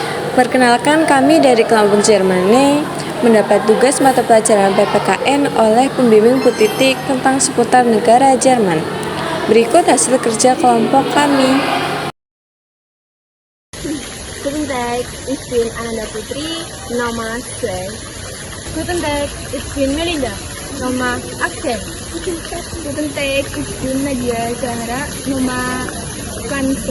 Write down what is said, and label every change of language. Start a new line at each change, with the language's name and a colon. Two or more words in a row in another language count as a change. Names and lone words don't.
Indonesian: Perkenalkan, kami dari kelompok Jermani mendapat tugas mata pelajaran PPKN oleh pembimbing Bu Titik tentang seputar negara Jerman. Berikut hasil kerja kelompok kami.
German: Guten Tag, ich bin Ananda Putri, Nama 12. Guten Tag, ich bin Melinda, Nama 18. Guten Tag, ich bin Nadia Zahra, Nama 20.